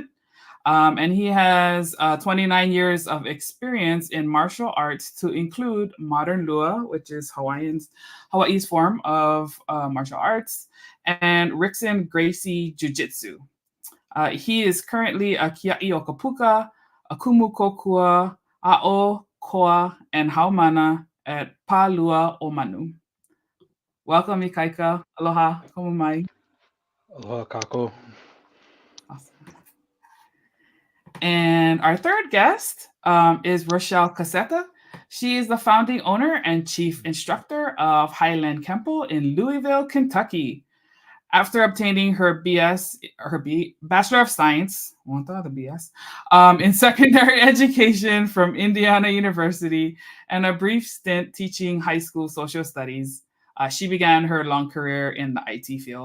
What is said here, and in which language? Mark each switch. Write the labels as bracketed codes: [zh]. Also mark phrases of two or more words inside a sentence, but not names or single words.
[en] And he has 29 years of experience in martial arts, to include modern Lua, which is Hawaii's form of martial arts, and Rickson Gracie Jiu-Jitsu. He is currently a Kia'i o Kapuka, a Kumu Kokua, A'o, Koa, and Haumana at Pālua o Manu. Welcome, Ikaika. [haw] Aloha. Komu mai. Aloha kako. [en] Awesome. And our third guest is Rachelle Cassetta. She is the founding owner and chief instructor of Highland Kempo in Louisville, Kentucky. After obtaining her Bachelor of Science, in secondary education from Indiana University and a brief stint teaching high school social studies, she began her long career in the IT field.